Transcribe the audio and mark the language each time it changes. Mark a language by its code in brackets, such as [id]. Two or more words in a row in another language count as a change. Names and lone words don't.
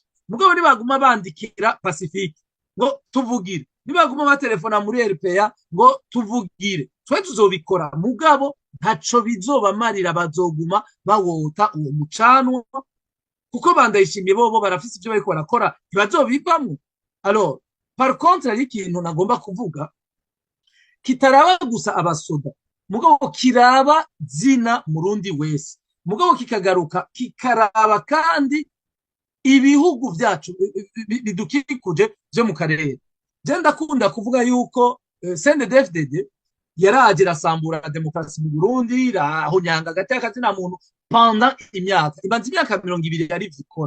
[rn] Mugabo nibaguma bandikira Pacifique ngo tuvugire, nibaguma batelefona muri RPA ngo tuvugire, twe tuzobikora, mugabo ntaco bizobamarira, bazoguma bawota uwo mucanwa kuko bandayishimiye bobo barafise ibyo bariko barakora ntibazobivamwo. [fr] Alors, par contre [rn] ari ikintu nagomba kuvuga kitaraba gusa abasoda, mugabo kiraba zina murundi wese, mugabo kikagaruka kikaraba kandi ibihugu vyacu bidukikuje byo mu karere. Je ndakunda kuvuga yuko CNDD-FDD yaraje rasambura demokrasi mu Burundi, rahonyanga agateka kazina muntu pendant imyaka 20 yari vikora.